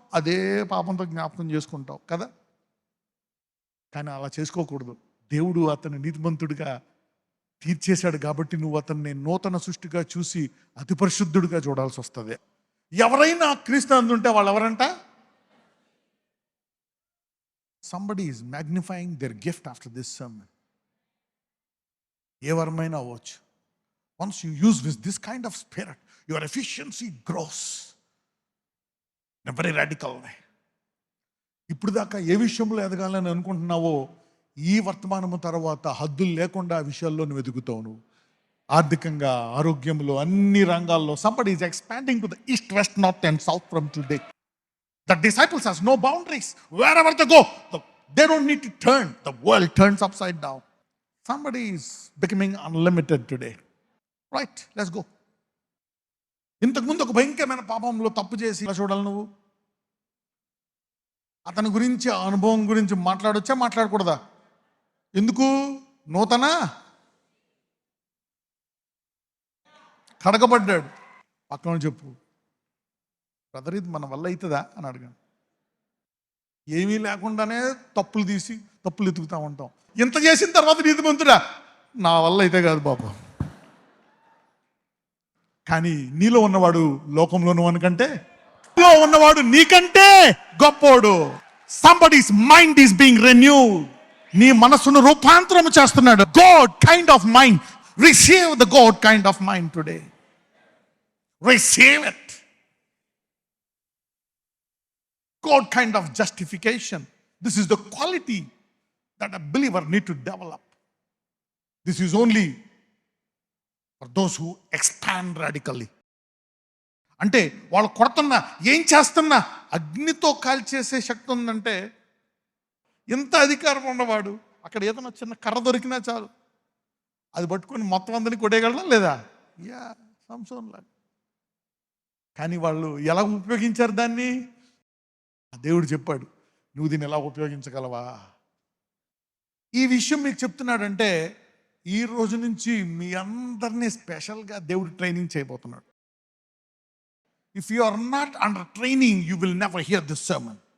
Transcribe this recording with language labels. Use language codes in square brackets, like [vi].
[te] అదే పాపంతో జ్ఞాపకం చేసుకుంటావు కదా. కానీ అలా చేసుకోకూడదు. దేవుడు అతన్ని నీతిమంతుడిగా తీర్చేశాడు కాబట్టి నువ్వు అతన్ని నూతన సృష్టిగా చూసి అతి పరిశుద్ధుడిగా చూడాల్సి వస్తుంది. ఎవరైనా క్రీస్తు అందుంటే వాళ్ళు ఎవరంట? [en] Somebody is magnifying their gift after this sermon. [te] ఏ వరమైనా అవ్వచ్చు. [en] Once you use this kind of spirit, your efficiency grows in a very radical way. [te] ఇప్పుడు దాకా ఏ విషయంలో ఎదగాలని అనుకుంటున్నావో, ఈ వర్తమానము తర్వాత హద్దులు లేకుండా ఆ విషయాల్లో నువ్వు ఎదుగుతావు. నువ్వు ఆర్థికంగా, ఆరోగ్యంలో, అన్ని రంగాల్లో. [en] Somebody is expanding to the east, west, north and south from today. The disciples has no boundaries. Wherever they go, they don't need to turn. The world turns upside down. Somebody is becoming unlimited today. Right, let's go. [te] ఇంతకుముందు ఒక భయంకరమైన పాపంలో తప్పు చేసి ఇలా చూడాలి నువ్వు. అతని గురించి, ఆ అనుభవం గురించి మాట్లాడొచ్చా, మాట్లాడకూడదా? ఎందుకు? నూతన కడగబడ్డాడు. పక్కన చెప్పు, బ్రదర్ ఇది మన వల్ల అవుతుందా అని అడిగాను. ఏమీ లేకుండానే తప్పులు తీసి తప్పులు ఎతుకుతా ఉంటాం. ఇంత చేసిన తర్వాత నీతిమంతుడా? నా వల్ల అయితే కాదు బాబు. కానీ నీలో ఉన్నవాడు లోకంలో ఉన్నవానికంటే, నీలో ఉన్నవాడు నీకంటే గొప్పోడు. [en] Somebody's mind is being renewed. [te] నీ మనస్సును రూపాంతరం చేస్తున్నాడు. [en] God kind of mind. Receive the God kind of mind today. Receive it. God kind of justification. This is the quality that a believer need to develop. This is only for those who expand radically. [te] అంటే వాళ్ళు కొడుతున్నా, ఏం చేస్తున్నా అగ్నితో కాల్చేసే శక్తి ఉందంటే, ఎంత అధికారం ఉన్నవాడు అక్కడ ఏదైనా చిన్న కర్ర దొరికినా చాలు, అది పట్టుకొని మొత్తం అందరినీ కొట్టేయగలరా లేదా? యా, సంసోన్ లాగా. కానీ వాళ్ళు ఎలా ఉపయోగించారు దాన్ని? దేవుడు చెప్పాడు, నువ్వు దీన్ని ఎలా ఉపయోగించగలవా? ఈ విషయం మీకు చెప్తున్నాడంటే, ఈ రోజు నుంచి మీ అందరినీ స్పెషల్గా దేవుడు ట్రైనింగ్ చేయబోతున్నాడు. [en] If you are not under training, you will never hear this sermon.